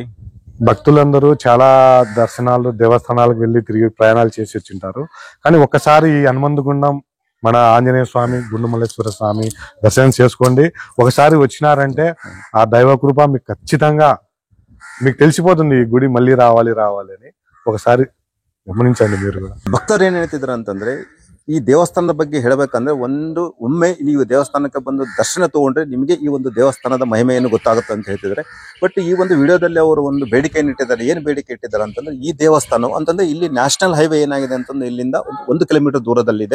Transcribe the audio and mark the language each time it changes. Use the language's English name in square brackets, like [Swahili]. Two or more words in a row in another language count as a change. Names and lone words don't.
[Telugu] భక్తులందరూ చాలా దర్శనాలు, దేవస్థానాలకు వెళ్ళి తిరిగి ప్రయాణాలు చేసి వచ్చింటారు. కానీ ఒక్కసారి ఈ హనుమంతగుండం మన ఆంజనేయ స్వామి, గుండు మల్లేశ్వర స్వామి దర్శనం చేసుకోండి. ఒకసారి వచ్చినారంటే ఆ దైవ కృప మీకు ఖచ్చితంగా మీకు తెలిసిపోతుంది ఈ గుడి మళ్ళీ రావాలి అని. ఒకసారి గమనించండి మీరు కూడా. [Kannada] ಭಕ್ತರು ಏನ್ ಹೇಳ್ತಿದ್ರು ಅಂತಂದ್ರೆ ಈ ದೇವಸ್ಥಾನದ ಬಗ್ಗೆ ಹೇಳಬೇಕಂದ್ರೆ ಒಮ್ಮೆ ನೀವು ದೇವಸ್ಥಾನಕ್ಕೆ ಬಂದು ದರ್ಶನ ತಗೊಂಡ್ರೆ ನಿಮಗೆ ಈ ಒಂದು ದೇವಸ್ಥಾನದ ಮಹಿಮೆಯನ್ನು ಗೊತ್ತಾಗುತ್ತೆ ಅಂತ ಹೇಳ್ತಿದ್ರೆ. ಬಟ್ ಈ ಒಂದು ವಿಡಿಯೋದಲ್ಲಿ ಅವರು ಒಂದು ಬೇಡಿಕೆಯನ್ನು ಇಟ್ಟಿದ್ದಾರೆ. ಏನು ಬೇಡಿಕೆ ಇಟ್ಟಿದ್ದಾರೆ ಅಂತಂದ್ರೆ ಈ ದೇವಸ್ಥಾನ ಅಂತಂದ್ರೆ ಇಲ್ಲಿ [English] national highway [Kannada] ಏನಾಗಿದೆ ಅಂತಂದ್ರೆ ಇಲ್ಲಿಂದ 1 ಕಿಲೋಮೀಟರ್ ದೂರದಲ್ಲಿದೆ.